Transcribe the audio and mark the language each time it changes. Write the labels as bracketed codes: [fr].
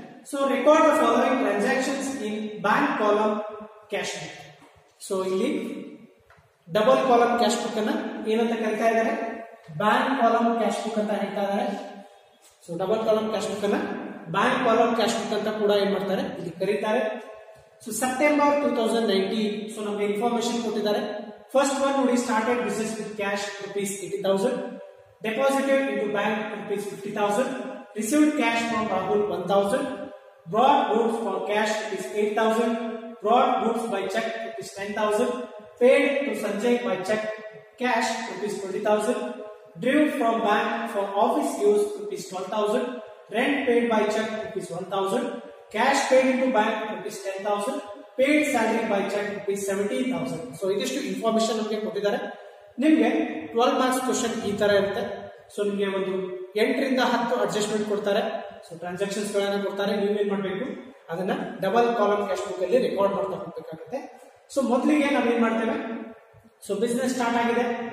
[en] So record the following transactions in bank column cash book. [kn] So ಇಲ್ಲಿ double column cash book ಅನ್ನ ಏನಂತ ಕರಿತಾ ಇದ್ದಾರೆ, ಬ್ಯಾಂಕ್ ಕಾಲಮ್ ಕ್ಯಾಶ್ ಬುಕ್ ಅಂತ ಹೇಳ್ತಾ ಇದ್ದಾರೆ. So double column cash book ಅನ್ನ ಬ್ಯಾಂಕ್ ಕಾಲಮ್ ಕ್ಯಾಶ್ ಬುಕ್ ಅಂತ ಕೂಡ ಏನ್ ಮಾಡ್ತಾರೆ, ಇಲ್ಲಿ ಕರೀತಾರೆ. So September 2019. ಸೊ ನಮಗೆ ಇನ್ಫಾರ್ಮೇಶನ್ ಕೊಟ್ಟಿದ್ದಾರೆ. [en] First one ನೋಡಿ, started business with cash rupees 80,000, deposited into bank rupees 50,000, received cash from Rahul 1,000, brought goods for cash rupees 8,000, brought goods by check rupees 10,000, paid to Sanjay by check cash rupees 20,000, drew from bank for office use rupees 12,000, rent paid by check rupees 1,000, cash paid into bank rupees 10,000, paid salary by check rupees 17,000. [kn] So ಇದಿಷ್ಟು information ನಮಗೆ ಕೊಟ್ಟಿದ್ದಾರೆ. ನಿಮ್ಗೆ 12 marks question ಈ ತರ ಇರುತ್ತೆ. So ನಿಮ್ಗೆ ಒಂದು 8 ರಿಂದ 10 ಅಡ್ಜಸ್ಟ್ಮೆಂಟ್ ಕೊಡ್ತಾರೆ. ಸೊ ಟ್ರಾನ್ಸಾಕ್ಷನ್ಸ್ ಗಳನ್ನ ಕೊಡ್ತಾರೆ. ನೀವೇನ್ ಮಾಡ್ಬೇಕು, ಅದನ್ನ ಡಬಲ್ ಕಾಲಮ್ ಕ್ಯಾಶ್ ಬುಕ್ ಅಲ್ಲಿ ರೆಕಾರ್ಡ್ ಮಾಡ್ತಾ ಹೋಗ್ಬೇಕಾಗುತ್ತೆ. ಸೊ ಮೊದಲಿಗೆ ನಾವೇನ್ ಮಾಡ್ತೇವೆ, ಸೊ ಬಿಸ್ನೆಸ್ ಸ್ಟಾರ್ಟ್ ಆಗಿದೆ.